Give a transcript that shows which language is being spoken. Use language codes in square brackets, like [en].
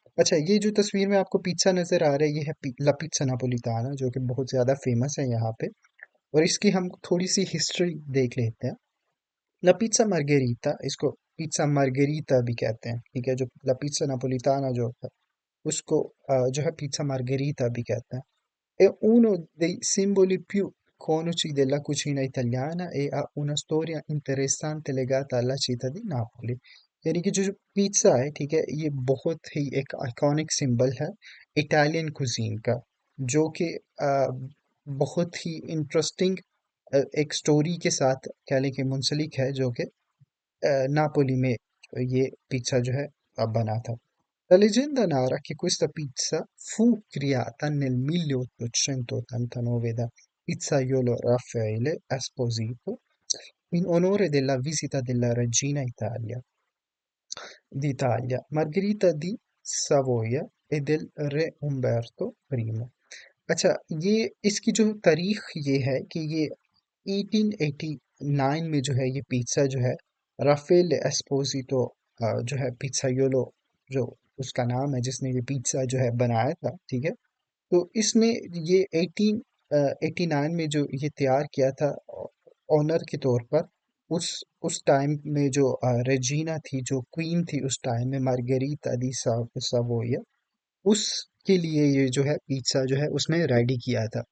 [hi] अच्छा, ये जो तस्वीर में आपको पिज़्ज़ा नज़र आ रहा है ये है ला पिज़्ज़ा नापोलिताना, जो कि बहुत ज़्यादा फेमस है यहाँ पे। और इसकी हम थोड़ी सी हिस्ट्री देख लेते हैं। ला पिज़्ज़ा मार्गेरिटा, इसको पिज़्ज़ा मार्गेरिटा भी कहते हैं, ठीक है। जो ला पिज़्ज़ा नापोलिताना जो है उसको जो है पिज़्ज़ा मार्गेरिटा भी कहते हैं। [it] È uno dei simboli più iconici della cucina italiana e ha una storia interessante legata alla città di Napoli। [hi] यानी कि जो पिज्ज़ा है, ठीक है, ये बहुत ही एक आइकॉनिक सिंबल है इटालियन कुजीन का, जो कि बहुत ही इंटरेस्टिंग एक स्टोरी के साथ कह लें कि मुंसलिक है, जो कि नापोली में ये पिज्ज़ा जो है बना था। [it] La leggenda narra che questa pizza fu creata nel 1889 da pizzaiolo Raffaele Esposito in onore della visita della regina d'Italia, Margherita di Savoia e del re Umberto I। [hi] अच्छा, ये इसकी जो तारीख ये है कि ये 1889 में जो है ये पिज्ज़ा जो है राफेल एस्पोजितो जो है पिज़्ज़ाइयोलो, जो उसका नाम है जिसने ये पिज्ज़ा जो है बनाया था, ठीक है। तो इसने ये 1889 में जो ये तैयार किया था ऑनर के तौर पर, उस उस टाइम में जो रेजीना थी, जो क्वीन थी उस टाइम में, मार्गेरिटा दी सावोया, उसके लिए ये जो है पिज़्ज़ा जो है उसने रेडी किया था।